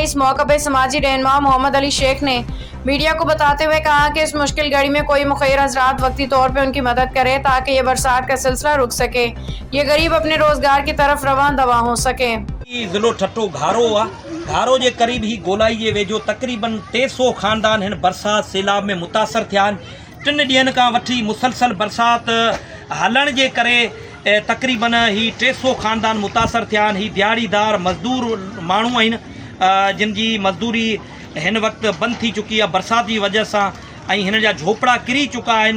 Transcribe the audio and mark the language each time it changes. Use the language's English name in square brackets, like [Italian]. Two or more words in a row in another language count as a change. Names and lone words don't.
[Urdu] اس موقع پہ سماجی رہنما محمد علی شیخ نے میڈیا کو بتاتے ہوئے کہا کہ اس مشکل گھڑی میں کوئی مخیر حضرات وقتی طور پہ ان کی مدد کرے تاکہ یہ برسات کا سلسلہ رک سکے، یہ غریب اپنے روزگار کی طرف رواں دواں ہو سکے۔ [Sindhi] ضلع ٹھٹو گھارو جے قریب ہی گولائی جے ویجھو تقریباً 300 خاندان ہن برسات سیلاب میں متاثر تھیا۔ 3 ॾींहनि खां वठी मुसलसल बरसात हलण जे करे तक़रीबन ही 300 ख़ानदान मुतासर थिया आहिनि। ही दिहाड़ीदार मज़दूर माण्हू आहिनि जिन जी मज़दूरी हिन वक़्तु बंदि थी चुकी आहे बरसात जी वजह सां, ऐं हिन जा झोपड़ा किरी चुका आहिनि।